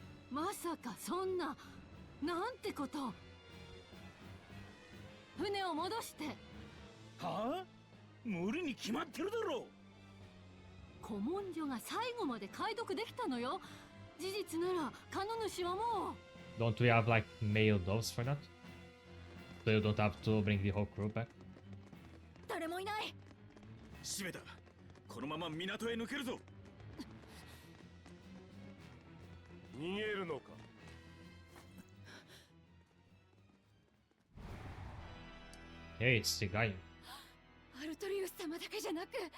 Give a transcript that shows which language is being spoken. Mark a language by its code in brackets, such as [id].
[ja] まさかそんな、なんてこと。船を戻して。はあ？無理に決まってるだろう。古文書が最後まで解読できたのよ。事実ならカノ主はもう。 [en] Don't we have like male doves for that? So you don't have to bring the whole crew back? [ja] 誰もいない。閉めた。このまま港へ抜けるぞ。逃げるのか。 [en] Hey, it's the guy. [ja] アルトリウス様だけじゃなく。